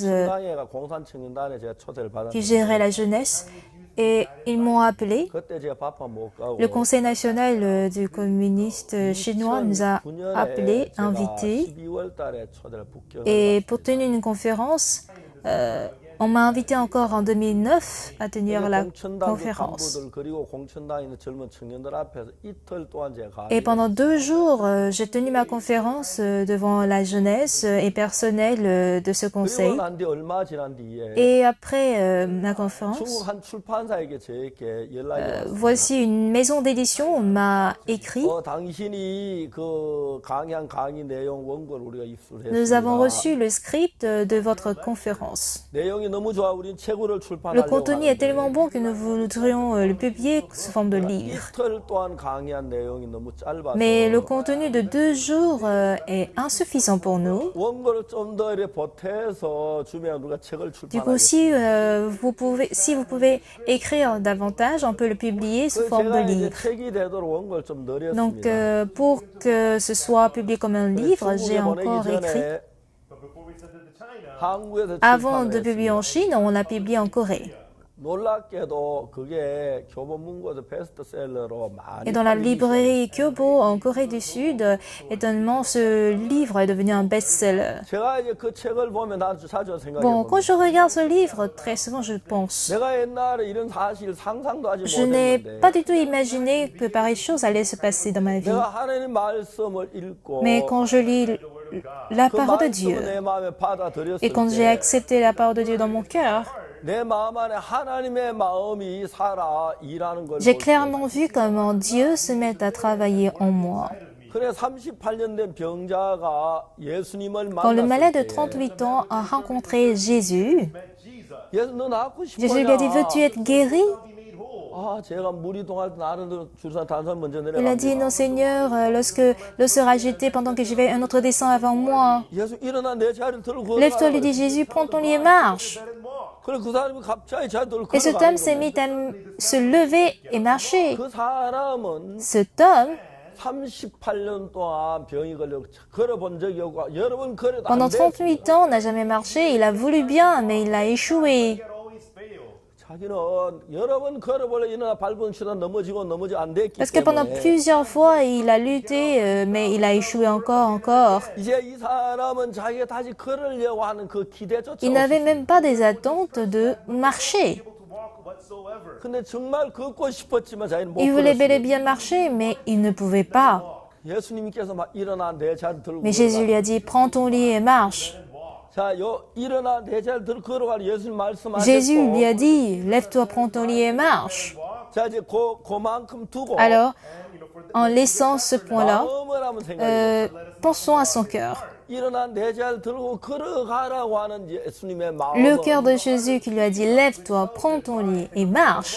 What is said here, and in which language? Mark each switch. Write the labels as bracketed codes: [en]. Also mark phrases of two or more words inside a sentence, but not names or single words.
[ko] 공산당회가 공산 청년단에 제가 초대를 [fr] qui [ko] 받았는데 [fr] gérait la jeunesse et ils m'ont appelé. [ko] 그때 제가 밥만 못 가고 [fr] Le Conseil national du communiste chinois nous a [ko] 2009년에 [fr] appelés, [ko] 제가 [fr] invités, [ko] 12월 달에 초대를 북경을 [fr] et pour tenir une conférence, on m'a invité encore en 2009 à tenir la [ko] 공천당 [fr] conférence. [ko] 간부들 그리고 공천당에 있는 젊은 청년들 앞에서 이틀 동안 제가 [fr] Et pendant 2 jours, j'ai tenu ma conférence devant la jeunesse et personnel de ce [ko] 그리고 [fr] conseil. [ko] 난 뒤 얼마 지난 뒤에 [fr] Et après ma conférence, [ko] 중국 한 출판사에게 저에게 연락이 왔어요. [fr] voici une maison d'édition m'a écrit. [ko] 당신이 그 강의 내용 원고를 우리가 입수를 [fr] Nous avons [ko] 했습니다. [fr] reçu le script de votre conférence. [ko] 내용이 너무 좋아. 우린 책으를 [fr] Le [ko] 출판하려고 [fr] contenu est [ko] 하는데 [fr] tellement bon que nous voudrions le publier sous forme de livre. [ko] 이틀 동안 강의한 내용이 너무 짧아서 [fr] Mais le contenu de 2 jours est insuffisant pour nous. [ko] 원고를 좀 더 이렇게 보태서 주면 우리가 책을 [fr] Du coup, [ko] 출판하겠습니다. [fr] si vous pouvez écrire davantage, on peut le publier sous forme de [ko] 제가 이제 [fr] livre. [ko] 책이 되도록 원고를 좀 [fr] Donc, [ko] 늘렸습니다. [fr] pour que ce soit publié comme un livre, j'ai [ko] 중국에 [fr] encore [ko] 보내기 [fr] écrit. [ko] 전에 한국에서 [fr] Avant de [ko] 출판을 [fr] publier en [ko] 했습니다. [fr] Chine, on l'a publié en Corée. [ko] 놀랍게도 그게 교보문고에서 베스트셀러로 많이 [fr] Et dans la [ko] 팔리기 [fr] librairie Kyobo, en Corée du Sud, étonnamment, ce livre est devenu un best-seller. [ko] 제가 이제 그 책을 보면 아주 자주 생각해 [fr] Bon, quand [ko] 봅니다. [fr] je regarde ce livre, très souvent je pense, [ko] 내가 옛날에 이런 사실 상상도 하지 [fr] je n'ai [ko] 못했는데 [fr] pas du tout imaginé que pareille chose allait se passer dans ma vie. [ko] 내가 하나님 말씀을 읽고 [fr] Mais quand je lis la [ko] 그 [fr] parole de [ko] 말씀을 [fr] Dieu, [ko] 내 마음에 받아들였을 [fr] et quand j'ai [ko] 때 [fr] accepté la parole de Dieu dans mon cœur, [ko] 내 마음 안에 하나님의 마음이 살아 일하는 걸 [fr] j'ai [ko] 볼 때 [fr] clairement vu comment Dieu se met à travailler en moi. [ko] 그래 38년 된 병자가 예수님을 [fr] Quand le malade de [ko] 만났을 때 [fr] 38 ans a rencontré Jésus, [ko] 예수 너 낫고 [fr] Jésus lui a dit, [ko] 싶으냐? [fr] veux-tu être guéri? [ko] 아 제가 물이 동할 때 나는 주선 단선 먼저 [fr] Il a dit, [ko] 내려갑니다. [fr] non Seigneur, lorsque l'eau sera agitée pendant que j'y vais, un autre descend avant moi. [ko] 예수 일어나 내 자리를 들고 [fr] Lève-toi, lui [ko] 걸어가라 [fr] dit Jésus, prends ton lit et marche. [ko] 그래 그 사람이 갑자기 자리 들고 [fr] Et cet [ko] 걸어가는 [fr] homme s'est mis à se lever et marcher. [ko] 그 사람은 [fr] Cet homme, [ko] 38년 동안 병이 걸려 걸어본 적이 없고 여러분 걸어도 안 [fr] pendant [ko] 돼. [fr] 38 ans, n'a jamais marché. Il a voulu bien, mais il a échoué. [ko] 자기는 여러 번 걸어보려 일어나 밟은 순간 넘어지고 안 됐기 [fr] Parce que pendant [ko] 때문에 [fr] plusieurs fois, il a lutté, mais il a échoué encore. [ko] 이제 이 사람은 자기가 다시 걸으려고 하는 그 기대조차 [fr] Il n'avait [ko] 없었어요. [fr] même pas des attentes de marcher. [ko] 근데 정말 걷고 싶었지만 자기는 못 [fr] Il voulait bel et [ko] 걸었어요. [fr] bien marcher, mais il ne pouvait pas. [ko] 예수님께서 막 일어나 내 자리 들고 [fr] Mais Jésus [ko] 걸어가. [fr] lui a dit, prends ton lit et marche. [ko] 자, 일어나 내 자리 들고 걸어가는 예수님 [fr] Jésus lui a [ko] 말씀하셨고 [fr] dit, lève-toi, prends ton lit et marche. [ko] 자 이제 그만큼 두고 [fr] Alors, en laissant ce point-là, [ko] 마음을 한번 생각해 [fr] pensons à son cœur. [ko] 일어나 내 자리 들고 걸어가라고 하는 예수님의 마음은 [fr] Le cœur de Jésus qui lui a dit, lève-toi, prends ton lit et marche.